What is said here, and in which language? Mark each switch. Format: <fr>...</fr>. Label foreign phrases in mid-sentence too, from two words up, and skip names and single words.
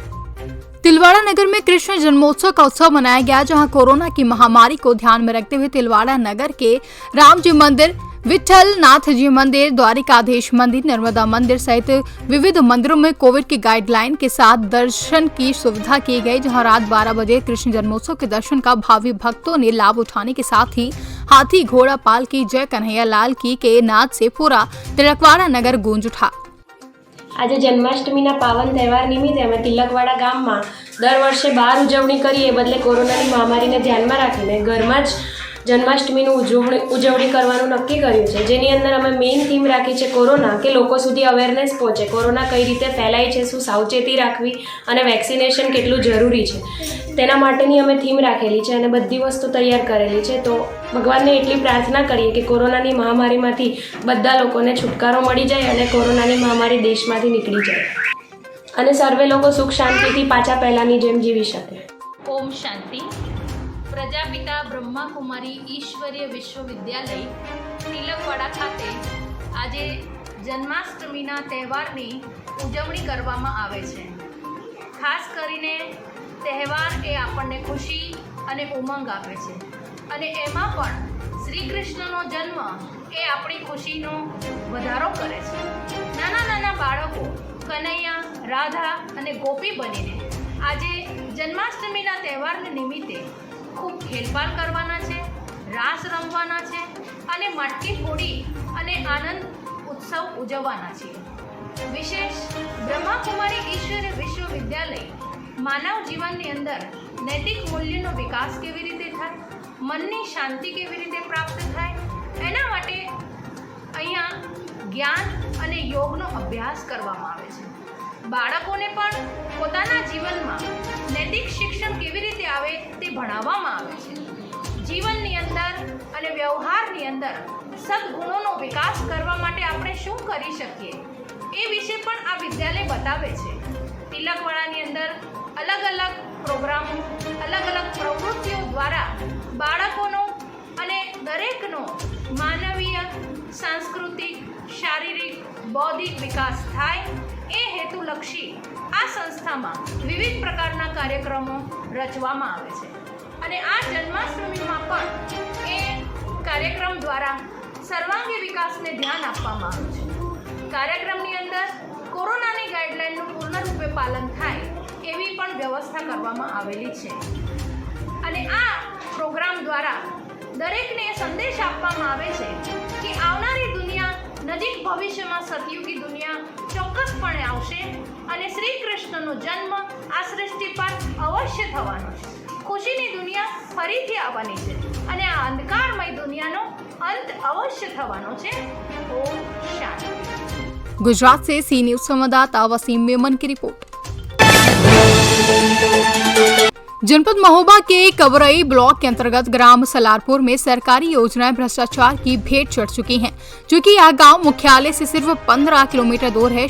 <hi>तिलवाड़ा नगर में कृष्ण जन्मोत्सव का उत्सव मनाया गया, जहां कोरोना की महामारी को ध्यान में रखते हुए तिलवाड़ा नगर के राम जी मंदिर, विठल नाथ जी मंदिर, द्वारिकाधीश मंदिर, नर्मदा मंदिर सहित विविध मंदिरों में कोविड की गाइडलाइन के साथ दर्शन की सुविधा की गई, जहां रात 12 बजे कृष्ण जन्मोत्सव के दर्शन का भावी भक्तों ने लाभ उठाने के साथ ही हाथी घोड़ा पाल की जय कन्हैया लाल की के नाद से पूरा तिलकवाड़ा नगर गूंज उठा।</hi> <gu>આજ જન્માષ્ટમીના પાવન તહેવાર નિમિત્તે અમે તિલકવાડા ગામમાં દર વર્ષે બહાર ઉજવણી કરીએ બદલે કોરોનાની મહામારીને ધ્યાનમાં રાખીને ઘરમાં જ जन्माष्टमीનું ઉજવણી કરવાનું નક્કી કર્યું છે, જેની અંદર અમે મેઇન થીમ રાખી છે કોરોના, કે લોકો સુધી અવેરનેસ પહોંચે, કોરોના કઈ રીતે ફેલાય છે, શું સાવચેતી રાખવી અને વેક્સિનેશન કેટલું જરૂરી છે, તેના માટેની અમે થીમ રાખેલી છે અને બધી વસ્તુ તૈયાર કરેલી છે। તો ભગવાનને એટલી પ્રાર્થના કરીએ કે કોરોનાની મહામારીમાંથી બધા લોકોને છુટકારો મળી જાય અને કોરોનાની મહામારી દેશમાંથી નીકળી જાય અને સર્વે લોકો સુખ શાંતિથી પાછા પહેલાંની જેમ જીવી શકે। ઓમ શાંતિ। પ્રજાપિતા બ્રહ્માકુમારી ઈશ્વરીય વિશ્વવિદ્યાલય તિલકવાડા ખાતે આજે જન્માષ્ટમીના તહેવારની ઉજવણી કરવામાં આવે છે। ખાસ કરીને તહેવાર એ આપણને ખુશી અને ઉમંગ આપે છે અને એમાં પણ શ્રી કૃષ્ણનો જન્મ એ આપણી ખુશીનો વધારો કરે છે। નાના નાના બાળકો કનૈયા, રાધા અને ગોપી બનીને આજે જન્માષ્ટમીના તહેવારને નિમિત્તે ખૂબ ખેલપાલ કરવાના છે, રાસ રમવાના છે અને મટકી ફોડી અને આનંદ ઉત્સવ ઉજવવાના છે। વિશેષ બ્રહ્માકુમારી ઈશ્વરીય વિશ્વવિદ્યાલય માનવ જીવનની અંદર નૈતિક મૂલ્યો વિકાસ કેવી રીતે થાય, મનની શાંતિ કેવી રીતે પ્રાપ્ત થાય, એના માટે અહીંયા જ્ઞાન અને યોગનો અભ્યાસ કરવામાં આવે છે। બાળકોને પણ પોતાના જીવનમાં નૈતિક શિક્ષણ કેવી રીતે આવે તે ભણાવવામાં આવે છે। જીવનની અંદર અને વ્યવહારની અંદર સદ્ગુણોનો વિકાસ કરવા માટે આપણે શું કરી શકીએ એ વિષે પણ આ વિદ્યાલય બતાવે છે। તિલકવાડાની અંદર અલગ અલગ પ્રોગ્રામો, અલગ અલગ પ્રવૃત્તિઓ દ્વારા બાળકોનો અને દરેકનો માનવીય, સાંસ્કૃતિક, શારીરિક, બૌદ્ધિક વિકાસ થાય એ હેતુલક્ષી આ સંસ્થામાં વિવિધ પ્રકારના કાર્યક્રમો રચવામાં આવે છે અને આ જન્માષ્ટમીમાં પણ એ કાર્યક્રમ દ્વારા સર્વાંગી વિકાસને ધ્યાન આપવામાં આવે છે। કાર્યક્રમની અંદર કોરોનાની ગાઇડલાઇનનું પૂર્ણ રૂપે પાલન થાય એવી પણ વ્યવસ્થા કરવામાં આવેલી છે અને આ પ્રોગ્રામ દ્વારા દરેકને સંદેશ આપવામાં આવે છે કિ આવનારી દુનિયા નજીક ભવિષ્યમાં સતયુગી દુનિયા ચોક્કસપણે આવશે અને શ્રી કૃષ્ણનો જન્મ આ સૃષ્ટિ પર અવશ્ય થવાનો છે। ખુશીની દુનિયા ફરીથી આવવાની છે અને આ અંધકારમય દુનિયાનો અંત અવશ્ય થવાનો છે। ઓમ શાંતિ।</gu> <hi>गुजरात से सी न्यूज संवाददाता वसीम मेमन की रिपोर्ट। जनपद महोबा के कवरई ब्लॉक के अंतर्गत ग्राम सलारपुर में सरकारी योजनाएं भ्रष्टाचार की भेंट चढ़ चुकी हैं, जो कि यह गांव मुख्यालय से सिर्फ 15 किलोमीटर दूर है।</hi>